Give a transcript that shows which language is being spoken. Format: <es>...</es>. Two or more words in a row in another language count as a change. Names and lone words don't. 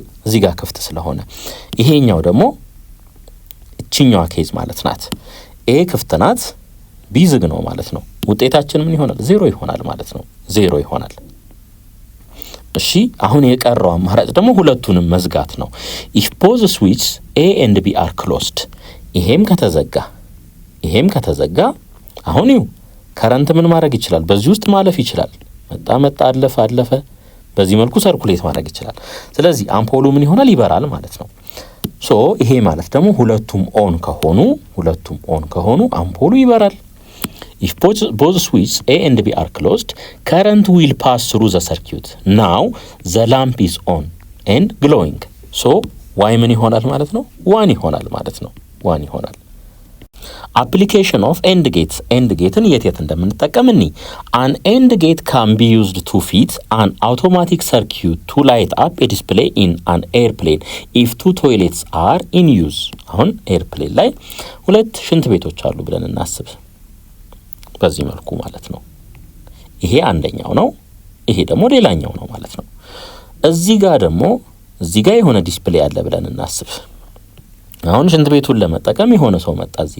<am>እዚህ ጋር ክፍት ስለሆነ። ይሄኛው ደግሞ እቺኛዋ ኬዝ ማለት ናት። ኤ ክፍት ናት፣ ቢ ዝግ ነው ማለት ነው። ውጤታችን ምን ይሆናል? 0 ይሆናል ማለት ነው። 0 ይሆናል። እሺ አሁን የቀረው አማራጭ ደግሞ ሁለቱንም መዝጋት ነው።</am> <en>if both switches A and B are closed</en> <am>ይሄም ከተዘጋ አሁን ይው ከረንት ምን ማድረግ ይችላል? በዚህ ውስጥ ማለፍ ይችላል። መጣ አለፈ። በዚህ መልኩ ሰርኩሌት ማድረግ ይችላል። ስለዚህ አምፖሉ ምን ይሆናል? ይበራል ማለት ነው። ሶ ይሄ ማለት ደግሞ ሁለቱም ኦን ከሆኑ አምፖሉ ይበራል።</am> <en>if both switches A and B are closed current will pass through the circuit now the lamp is on and glowing so y</en> <am>ምን ይሆናል ማለት ነው? 1 ይሆናል ማለት ነው። 1 ይሆናል።</am> <en>application of end gateን</en> <am>የት እንደምንጠቀም እኒ</am> <en>an end gate can be used to fit an automatic circuit to light up a display in an airplane if two toilets are in use</en> <am>አሁን ኤርፕሌን ላይ ሁለት ሽንት ቤቶች አሉ ብለን እናስብ። በዚህ መልኩ ማለት ነው። ይሄ አንደኛው ነው፣ ይሄ ደግሞ ሌላኛው ነው ማለት ነው። እዚህ ጋር የሆነ ዲስፕሌይ አለ ብለን እናስብ። አሁን ሽንት ቤቱን ለመጠቀም የሆነ ሰው መጣ</am>